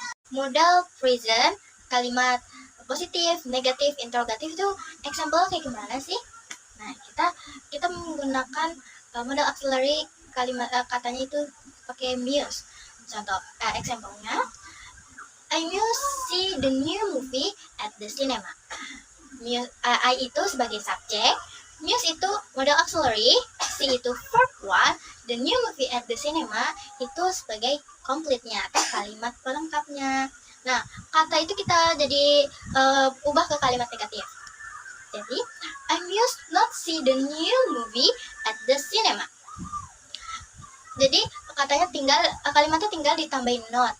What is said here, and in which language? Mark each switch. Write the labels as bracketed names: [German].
[Indonesian] Modal present, kalimat positif, negatif, interrogatif itu example kayak gimana sih? Nah, kita menggunakan modal auxiliary kalimat katanya itu pakai muse. Contoh example-nya, [English] I must see the new movie at the cinema. [Indonesian] I itu sebagai subjek, muse itu modal auxiliary, C itu verb one, [English] the new movie at the cinema [Indonesian] itu sebagai complete-nya atau kalimat pelengkapnya. Nah, kata itu kita jadi ubah ke kalimat negatif. Jadi, [English] I must not see the new movie at the cinema. [Indonesian] Jadi katanya kalimatnya tinggal ditambahin not.